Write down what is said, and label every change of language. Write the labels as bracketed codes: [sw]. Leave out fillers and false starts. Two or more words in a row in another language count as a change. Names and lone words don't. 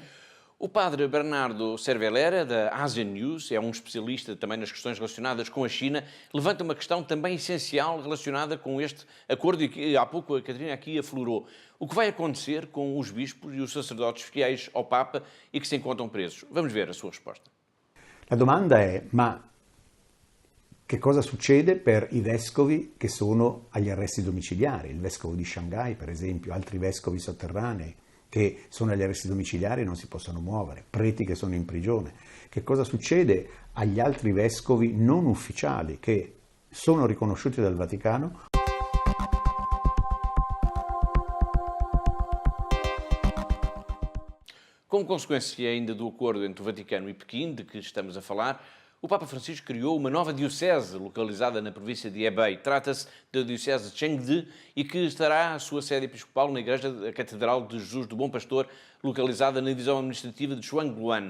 [pt] O padre Bernardo Cervelera, da Asian News, é um especialista também nas questões relacionadas com a China, levanta uma questão também essencial relacionada com este acordo e que há pouco a Catarina aqui aflorou. O que vai acontecer com os bispos e os sacerdotes fiéis ao Papa e que se encontram presos? Vamos ver a sua resposta. [it] La domanda è, ma che cosa succede per i vescovi che sono agli arresti domiciliari? Il vescovo di Shanghai, per esempio, altri vescovi sotterranei, che sono agli arresti domiciliari e non si possono muovere, preti che sono in prigione. Che cosa succede agli altri vescovi non ufficiali che sono riconosciuti dal Vaticano? [pt] Como consequência ainda do acordo entre o Vaticano e Pequim, de que estamos a falar, o Papa Francisco criou uma nova diocese localizada na província de Hebei. Trata-se da diocese de Chengde e que estará a sua sede episcopal na igreja da Catedral de Jesus do Bom Pastor, localizada na divisão administrativa de Shuangluan.